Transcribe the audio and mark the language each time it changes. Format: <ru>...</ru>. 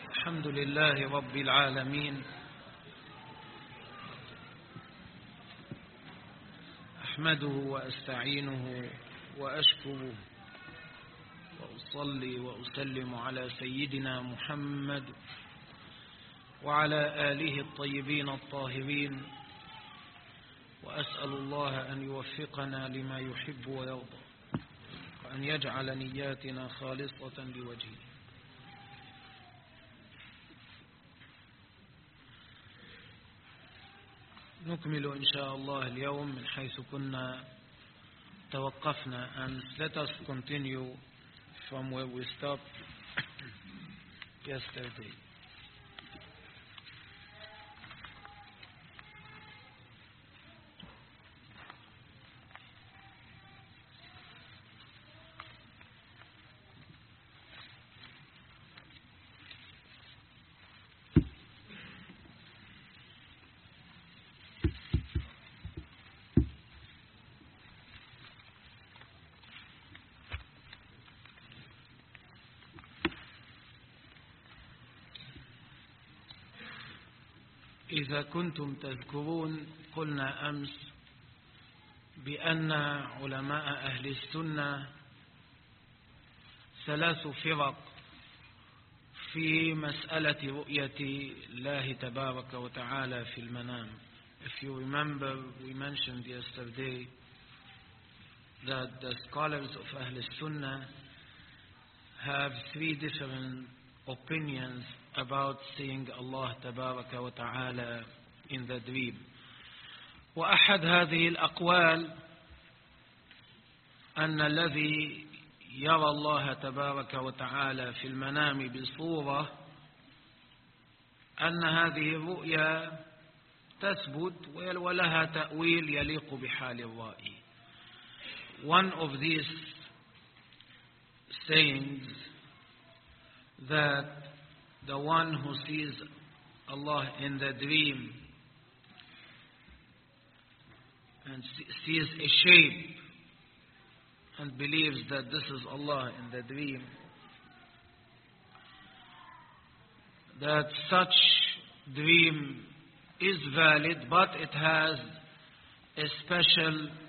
<ar>الحمد لله رب العالمين أحمده وأستعينه وأشكره وأصلي وأسلم على سيدنا محمد وعلى آله الطيبين الطاهرين وأسأل الله أن يوفقنا لما يحب ويرضى وأن يجعل نياتنا خالصة لوجهه. نكمل إن شاء الله اليوم من حيث كنا توقفنا.</ar> <en>And let us continue from where we stopped yesterday.</en> <ar>إذا كنتم تذكرون قلنا أمس بأن علماء أهل السنة ثلاث فرق في مسألة رؤية الله تبارك وتعالى في المنام.</ar> <en>If you remember, we mentioned yesterday that the scholars of أهل السنة have three different opinions about seeing Allah</en> <ar>تبارك وتعالى</ar> <en>in the dream.</en> <ar>وأحد هذه الأقوال أن الذي يرى الله تبارك وتعالى في المنام بصورة أن هذه الرؤيا تثبت ولها تأويل يليق بحال الرائي.</ar> <en>One of these sayings that the one who sees Allah in the dream and sees a shape and believes that this is Allah in the dream, that such dream is valid, but it has a special</en>